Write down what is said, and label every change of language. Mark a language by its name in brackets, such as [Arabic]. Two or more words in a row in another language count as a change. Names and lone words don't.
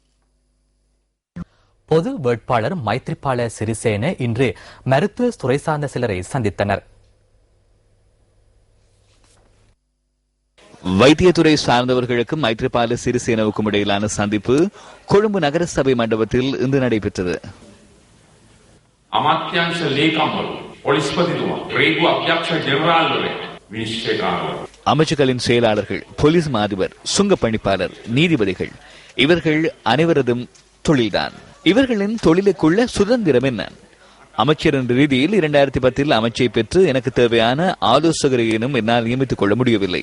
[Tamil] பொது வேட்பாளர் மைத்ரிபால சிறிசேன இன்று மருத்துவ துறை சார்ந்த சிலரை சந்தித்தனர். வைத்தியத்துறை சார்ந்தவர்களுக்கும் மைத்ரிபால சிறிசேனவுக்கும் இடையிலான சந்திப்பு கொழும்பு நகர சபை மண்டபத்தில் இன்று நடைபெற்றது. [Sinhala] අමාත්‍යංශ ලේකම්වරු, පොලිස්පතිතුමා, රේගු අධ්‍යක්ෂ ජෙනරාල්වරු, විනිශ්චයකාරවරු, [Tamil] அமைச்சுகளின் செயலாளர்கள், போலீஸ் மாதிபர், சுங்க பணிப்பாளர், நீதிபதிகள் இவர்கள் அனைவரதும் தொழில்தான். இவர்களின் தொழிலுக்குள்ள சுதந்திரம் என்ன? அமைச்சர் என்ற ரீதியில் 2010 அமைச்சை பெற்று எனக்கு தேவையான ஆலோசகரையினும் என்னால் நியமித்துக் கொள்ள முடியவில்லை.